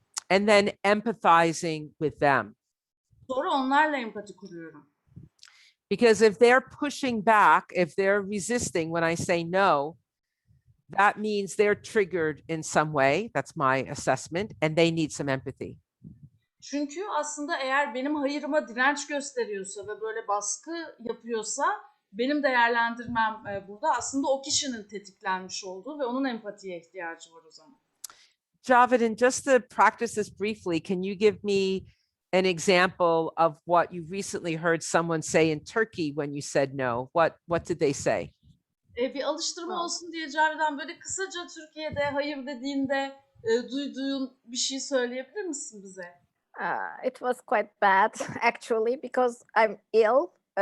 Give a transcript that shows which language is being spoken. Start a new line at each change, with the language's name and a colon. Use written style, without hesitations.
English: And then empathizing with them.
Turkish: Sonra onlarla empati kuruyorum.
English: Because if they're pushing back, if they're resisting when I say no, that means they're triggered in some way. That's my assessment, and they need some empathy.
Turkish: Çünkü aslında eğer benim hayırıma direnç gösteriyorsa ve böyle baskı yapıyorsa benim değerlendirmem burada aslında o kişinin tetiklenmiş olduğu ve onun empatiye ihtiyacı var o zaman.
English: Javidin, just to practice this briefly, can you give me an example of what you recently heard someone say in Turkey when you said no? What did they say?
Turkish: Bir alıştırma olsun diye Cavidan böyle kısaca Türkiye'de hayır dediğinde duyduğun bir şey söyleyebilir misin bize?
English: It was quite bad actually because I'm ill.